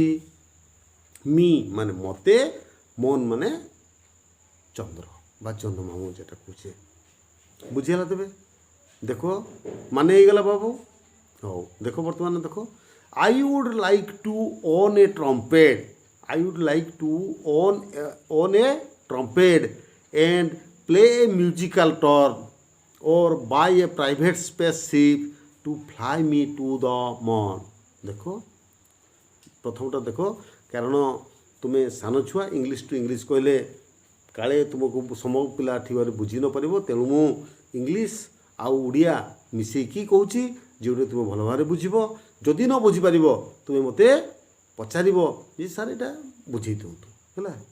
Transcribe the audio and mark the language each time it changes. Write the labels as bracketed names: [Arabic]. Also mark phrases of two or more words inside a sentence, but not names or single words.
[Odia] ମି ମାନେ ମୋତେ, ମନ୍ ମାନେ ଚନ୍ଦ୍ର ବା ଚନ୍ଦ୍ରମାମୁ যেটা କହୁଛେ, ବୁଝିହେଲା? ତେବେ ଦେଖ ମାନେ ହେଇଗଲା ବାବୁ। ହଉ ଦେଖ ବର୍ତ୍ତମାନ ଦେଖ, [English] I would like to own a trumpet, I would like to own a trumpet and play a musical tour or buy a private spaceship to fly me to the moon। [Odia] ଦେଖ ପ୍ରଥମଟା ଦେଖ, କାରଣ ତୁମେ ସାନ ଛୁଆ, [English] English to English [Odia] କହିଲେ କାଳେ ତୁମକୁ ସମ ପିଲା ଠିକରେ ବୁଝି ନ ପାରିବ, ତେଣୁ ମୁଁ ଇଂଲିଶ ଆଉ ଓଡ଼ିଆ ମିଶେଇକି କହୁଛି, ଯେଉଁଟା ତୁମେ ଭଲ ଭାବରେ ବୁଝିବ। ଯଦି ନ ବୁଝିପାରିବ ତୁମେ ମୋତେ ପଚାରିବ ଯେ ସାର୍ ଏଇଟା ବୁଝେଇ ଦିଅନ୍ତୁ ହେଲା।